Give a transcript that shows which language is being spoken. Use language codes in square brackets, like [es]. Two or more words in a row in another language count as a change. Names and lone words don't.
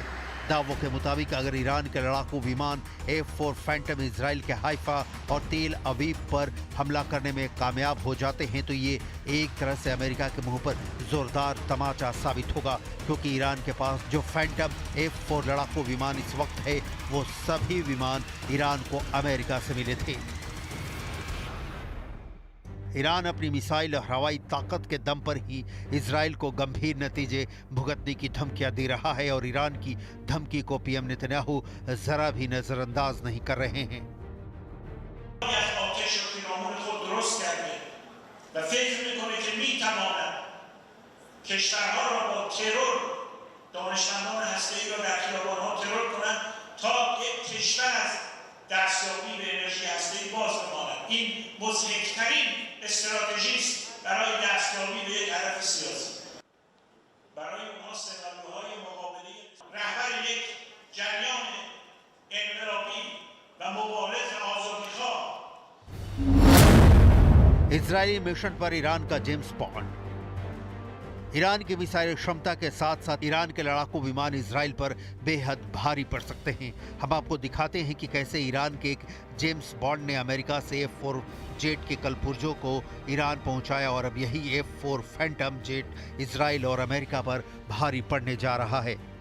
[hi] दावों के मुताबिक अगर ईरान के लड़ाकू विमान F4 फैंटम इजराइल के हाइफा और तेल अवीव पर हमला करने में कामयाब हो जाते हैं तो ये एक तरह से अमेरिका के मुंह पर जोरदार तमाचा साबित होगा, क्योंकि ईरान के पास जो फैंटम F4 लड़ाकू विमान इस वक्त है वो सभी विमान ईरान को अमेरिका से मिले थे। ईरान अपनी मिसाइल और हवाई ताकत के दम पर ही इजराइल को गंभीर नतीजे भुगतने की धमकियां दे रहा है और ईरान की धमकी को पीएम नेतन्याहू जरा भी नजरअंदाज नहीं कर रहे हैं। [fa] دستیابی به انرژی هسته‌ای باز بماند. این مضحک‌ترین استراتژی است برای دستیابی به یک هدف سیاسی. برای اونها سناریوهای مقابله رهبر یک جریان انقلابی و مبارز آزادیخواه [hi] इजरायली मिशन पर ईरान का जेम्स बॉन्ड। ईरान की मिसाइल क्षमता के साथ साथ ईरान के लड़ाकू विमान इजराइल पर बेहद भारी पड़ सकते हैं। हम आपको दिखाते हैं कि कैसे ईरान के एक जेम्स बॉन्ड ने अमेरिका से F4 जेट के कलपुर्जों को ईरान पहुंचाया और अब यही F4 फैंटम जेट इजराइल और अमेरिका पर भारी पड़ने जा रहा है।